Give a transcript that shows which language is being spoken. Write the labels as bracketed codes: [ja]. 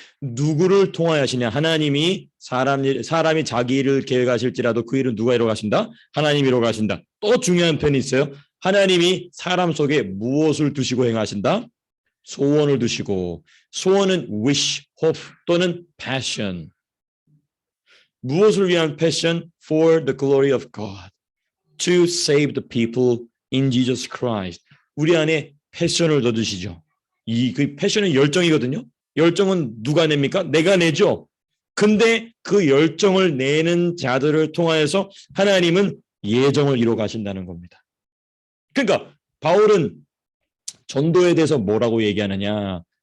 [ko] 누구를 통하여시냐? 하나님이 사람이 자기 일을 계획하실지라도 그 일은 누가 이루어 가신다? 하나님이 이루어 가신다. 또 중요한 편이 있어요. 하나님이 사람 속에 무엇을 두시고 행하신다? 소원을 두시고, 소원은 [en] wish, hope [ko] 또는 passion. 무엇을 위한 passion? [en] For the glory of God. To save the people in Jesus Christ. [ko] 우리 안에 패션을 넣어주시죠. 그 패션은 열정이거든요. 열정은 누가 냅니까? 내가 내죠. 근데 그 열정을 내는 자들을 통하여서 하나님은 예정을 이루어 가신다는 겁니다. 그러니까 바울은 전도에 대해서 뭐라고 얘기하느냐?